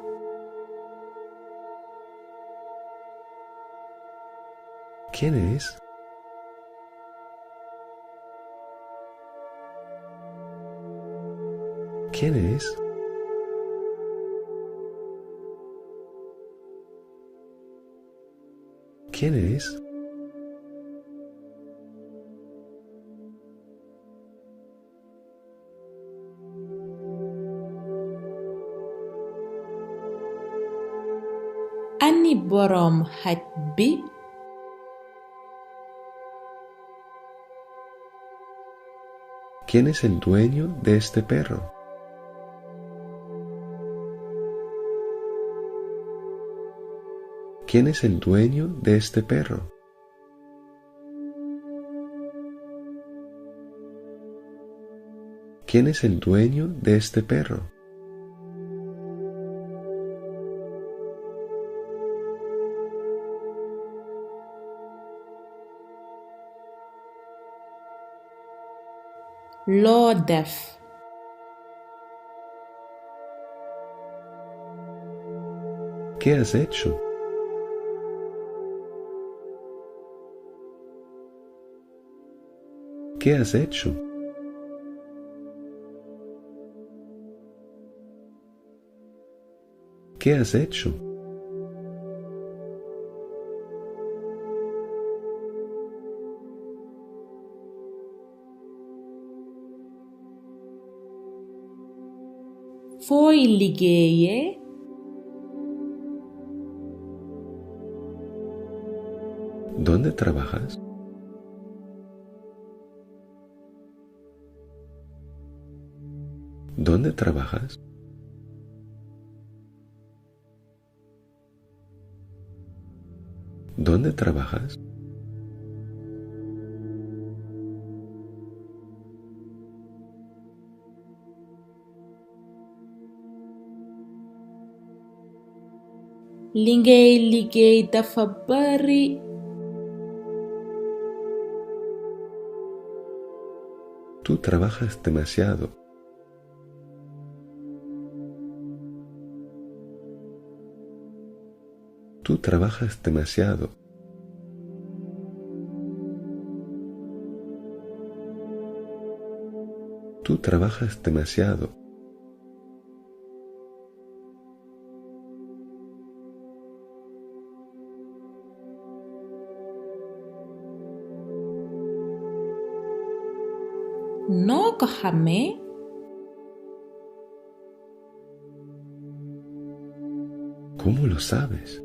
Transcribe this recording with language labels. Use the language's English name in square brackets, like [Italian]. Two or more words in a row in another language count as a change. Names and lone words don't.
[Spanish] ¿Quién es? ¿Quién es? ¿Quién es? [Wolof] Ani boroom xaj bi? [Spanish] ¿Quién es el dueño de este perro? ¿Quién es el dueño de este perro? ¿Quién es el dueño de este perro? [Wolof] Loo def? [Spanish] ¿Qué has hecho? ¿Qué has hecho? ¿Qué has hecho? [Wolof] Fooy liggéeyee? [Spanish] ¿Dónde trabajas? ¿Dónde trabajas? ¿Dónde trabajas? [Wolof] Li ngay liggéey dafa bari. [Spanish] Tú trabajas demasiado. Tú trabajas demasiado. Tú trabajas demasiado. [Wolof] Noo ko xamee? [Spanish] ¿Cómo lo sabes?